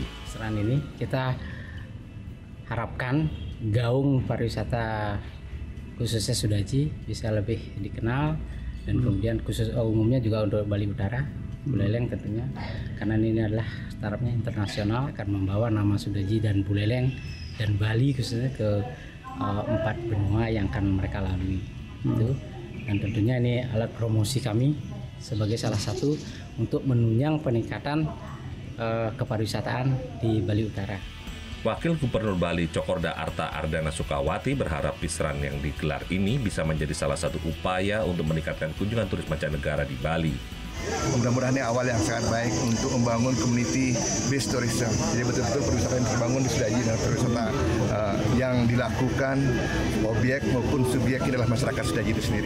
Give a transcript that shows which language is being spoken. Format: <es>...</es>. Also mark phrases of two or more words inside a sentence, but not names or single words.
<id>Selain ini, kita harapkan gaung pariwisata khususnya Sudaji bisa lebih dikenal dan kemudian khusus umumnya juga untuk Bali Utara, Buleleng tentunya, karena ini adalah startupnya internasional akan membawa nama Sudaji dan Buleleng dan Bali khususnya ke 4 benua yang akan mereka lalui. Itu. Dan tentunya ini alat promosi kami sebagai salah satu untuk menunjang peningkatan kepariwisataan di Bali Utara. Wakil Gubernur Bali Cokorda Arta Ardana Sukawati berharap Peace Run yang digelar ini bisa menjadi salah satu upaya untuk meningkatkan kunjungan turis mancanegara di Bali. Mudah-mudahan ini awal yang sangat baik untuk membangun</id> <en>community based tourism.</en> <id>Jadi betul-betul pariwisata yang terbangun di Sudaji dan pariwisata yang dilakukan objek maupun subjek adalah masyarakat Sudaji itu sendiri.</id>